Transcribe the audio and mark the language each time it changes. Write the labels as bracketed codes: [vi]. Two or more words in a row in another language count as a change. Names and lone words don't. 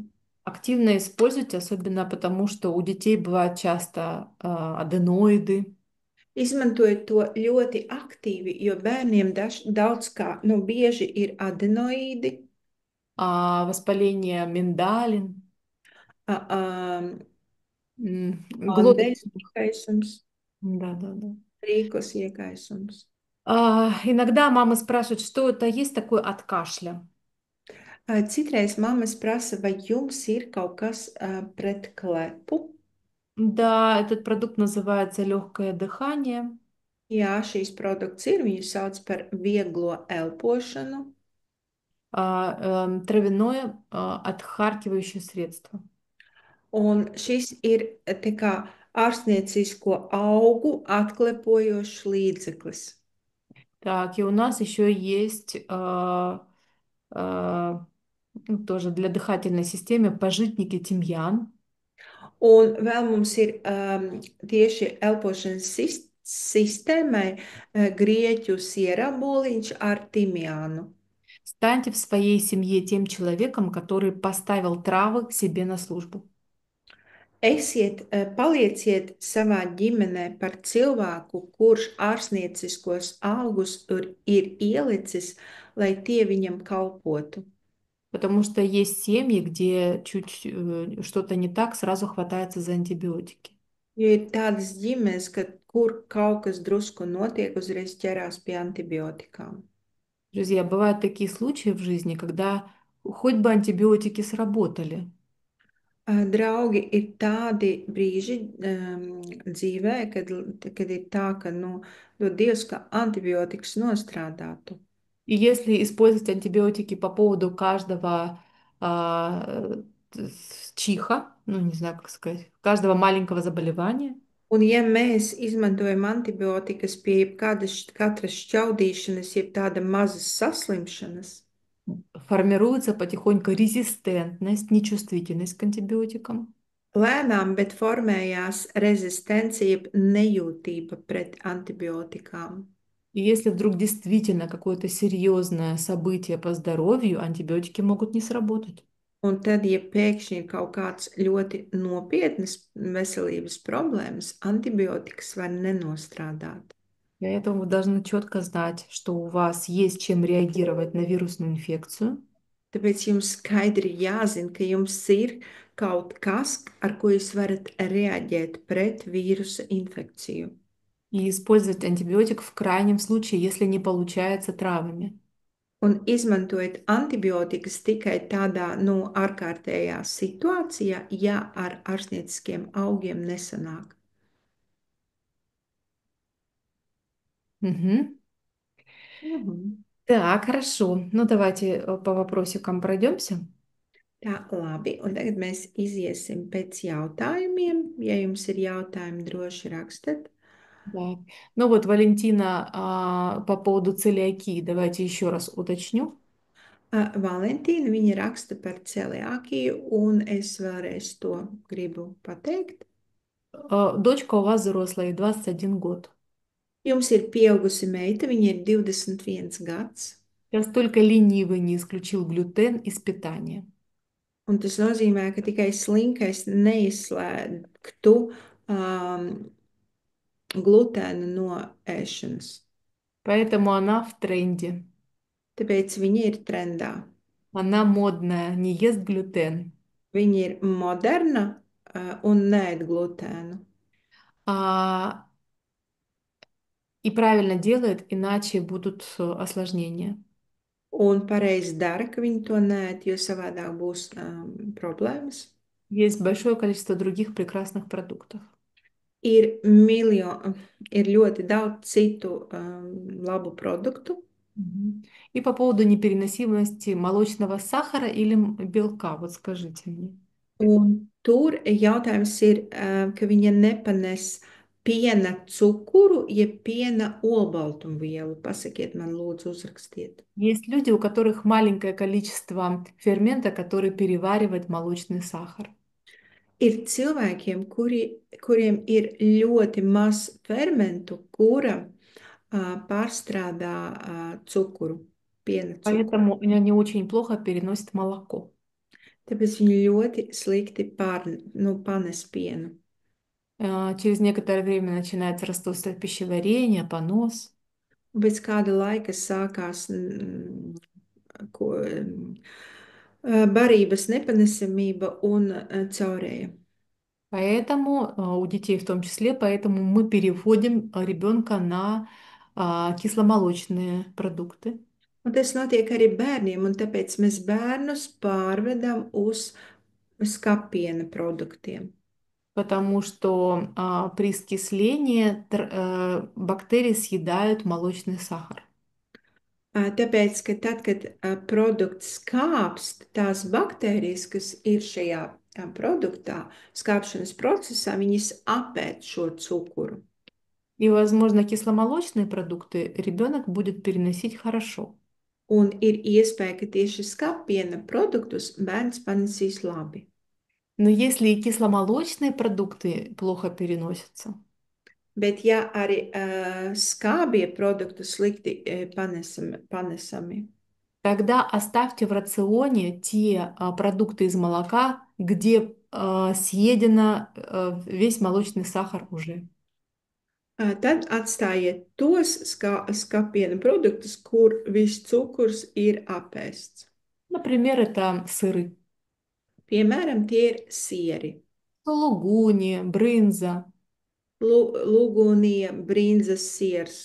[ru] Активно используйте, особенно потому, что у детей бывают часто аденоиды, [lv] Izmantojiet to ļoti aktīvi, jo bērniem daudz kā, nu, bieži ir adenoīdi, [ru] воспаление миндалин, a, a, глоточных. [lv] andeļu iekaisums, [ru] Да, да, да. [lv] rīkos iekaisums. [ru] Иногда мама спрашивает, что это есть такое от кашля. [lv] Citreiz mammas prasa, vai jums ir kaut kas pret klepu? [ru] Да, этот продукт называется легкое дыхание. [lv] Jā, šīs produkts ir, viņu sauc par vieglo elpošanu, [ru] Травяное отхаркивающее средство. [lv] un šis ir te kā ārstniecisko augu atklepojošs līdzeklis. [ru] Так, и у нас еще есть а, ну, тоже для дыхательной системы пажитники тимьян. [lv] Un vēl mums ir tieši elpošanas sistēmai grieķu sieraboliņš ar timjānu. [ru] Станьте в своей семье тем человеком, который поставил травы к себе на службу. [lv] Palieciet savā ģimenē par cilvēku, kurš ārstnieciskos augus ir ielicis, lai tie viņam kalpotu. [ru] Потому что есть семьи, где чуть что-то не так, сразу хватается за антибиотики. [lv] Jo ir tādas ģimenes, kur kaut kas drusku notiek, uzreiz ķerās pie antibiotikām. [ru] Друзья, бывают такие случаи в жизни, когда хоть бы антибиотики сработали, [lv] Draugi, ir tādi brīži dzīvē, kad ir tā, ka, nu, dod Dievs, ka antibiotikas nostrādātu. [ru] и если использовать антибиотики по поводу каждого а, чиха, ну не знаю, как сказать, каждого маленького заболевания, [lv] Un, ja mēs izmantojam antibiotikas pie katras šķaudīšanas, jeb tāda mazas saslimšanas, [ru] формируется потихоньку резистентность, нечувствительность к антибиотикам. [lv] lēnām, bet formējās rezistence, jeb nejūtība pret antibiotikām. [ru] И если вдруг действительно какое-то серьезное событие по здоровью, антибиотики могут не сработать. [lv] Un tad, ja pēkšņi ir kaut kāds ļoti nopietnas veselības problēmas, antibiotikas var nenostrādāt. [ru] Для этого вы должны четко знать, что у вас есть чем реагировать на вирусную инфекцию. [lv] Tāpēc jums skaidri jāzina, ka jums ir kaut kas, ar ko jūs varat reaģēt pret vīrusa infekciju. [ru] И использовать антибиотик в крайнем случае, если не получается травами. [lv] Un izmantojiet antibiotikas tikai tādā, nu, ārkārtējā situācijā, ja ar ārstnieciskiem augiem nesanāk. Мгм. Mhm. [ru] Так, хорошо. Ну, давайте по вопросикам пройдемся. [lv] Tā, labi, un tagad mēs iziesim pēc jautājumiem. Ja jums ir jautājumi, droši rakstat. [ru] Да. Ну вот, Валентина, по поводу целиакии, давайте еще раз уточню. [lv] Valentīna, viņa raksta par celiakiju, un es vēlreiz to gribu pateikt. [ru] Дочка у вас взрослая, ей 21 год. [lv] Jums ir pieaugusi meita, viņa ir 21 gads, [ru] Сейчас только ленивый не исключил глютен из питания. [lv] un tas nozīmē, ka tikai slinkais neizslēgtu glutēnu no ēšanas. [ru] Поэтому она в тренде. [lv] Tāpēc viņa ir trendā. [ru] Она модная, не ест глютен. [lv] Viņa ir moderna un neēd glutēnu. [ru] А, и правильно делает, иначе будут осложнения. [lv] Un pareizi dara, ka viņi to neēd, jo savādāk būs problēmas. [ru] Есть большое количество других прекрасных продуктов. [lv] Ir ļoti daudz citu labu produktu. Мгм. [ru] И по поводу непереносимости молочного сахара или белка, вот скажите мне. [lv] Un tur jautājums ir, ka viņa nepanes piena cukuru, jeb piena olbaltumvielu. Pasakiet man, lūdzu, uzrakstiet. [ru] Есть люди, у которых маленькое количество фермента, который переваривает молочный сахар. [lv] Ir cilvēkiem, kuriem ir ļoti maz fermentu, kura pārstrādā cukuru. piena cukuru. [ru] Поэтому они очень плохо переносят молоко. [lv] Tāpēc viņi ļoti slikti nu, panes pienu. [ru] Через некоторое время начинается расстройство пищеварения, понос. [lv] Un pēc kāda laika sākās barības nepanesamība un caurēja. [ru] Поэтому у детей в том числе, поэтому мы переводим ребенка на кисломолочные продукты, [lv] Un tas notiek arī bērniem, un tāpēc mēs bērnus pārvedam uz skapiena produktiem. [ru] потому что при скислении бактерии съедают молочный сахар. [lv] Tāpēc, ka tad, kad produkts skāpst, tās baktērijas, kas ir šajā produktā, skāpšanas procesā, viņas apēd šo cukuru. [ru] И, возможно, кисломолочные продукты ребенок будет переносить хорошо. [lv] Un ir iespēja, ka tieši skāpiena produktus bērns panesīs labi. [ru] Но если и кисломолочные продукты плохо переносятся, [lv] Bet, ja arī skābie produkti slikti panesami, [ru] тогда оставьте в рационе те продукты из молока, где съедено весь молочный сахар уже. [lv] tad atstājiet tos skāpiena produktus, kur viss cukurs ir apēsts. [ru] Например, это сыры. [lv] Piemēram, tie ir sieri, [ru] Сулугуни, брынза, [lv] lūgunija, brinzas siers,